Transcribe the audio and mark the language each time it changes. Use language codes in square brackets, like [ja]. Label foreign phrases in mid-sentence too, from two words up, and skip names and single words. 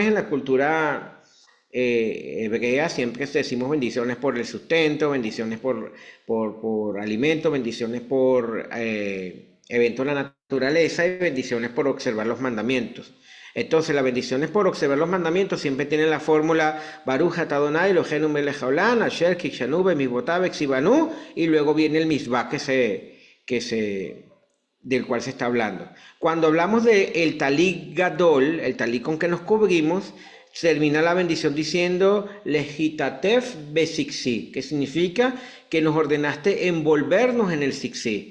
[es] En la cultura hebrea siempre decimos bendiciones por el sustento, bendiciones por alimento, bendiciones por eventos de la naturaleza, y bendiciones por observar los mandamientos. Entonces, las bendiciones por observar los mandamientos siempre tienen la fórmula [he] ברוך אתה אדני אלהינו מלך העולם אשר קדשנו במצותיו וצונו, [es] y luego viene el misvah del cual se está hablando. Cuando hablamos de el [he] טלית גדול, [es] el talit con que nos cubrimos, termina la bendición diciendo [he] להתעטף בציצית, [es] que significa que nos ordenaste envolvernos en el siksi.